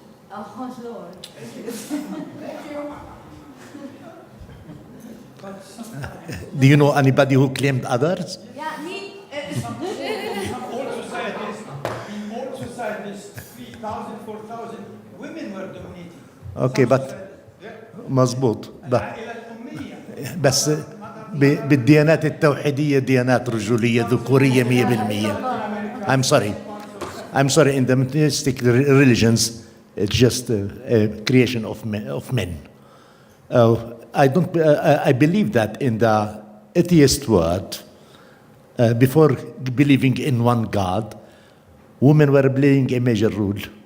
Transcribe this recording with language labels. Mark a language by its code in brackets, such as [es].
[en] Oh, Lord. Do you know anybody who claimed others? Yeah, me. In all societies, 3,000, 4,000 women were dominating. Okay, but [ar] مظبوط بس بالديانات التوحيدية ديانات رجولية ذكورية 100%. [en] I'm sorry, in the monotheistic religions, it's just a creation of men. I believe that in the atheist world, before believing in one God, women were playing a major role.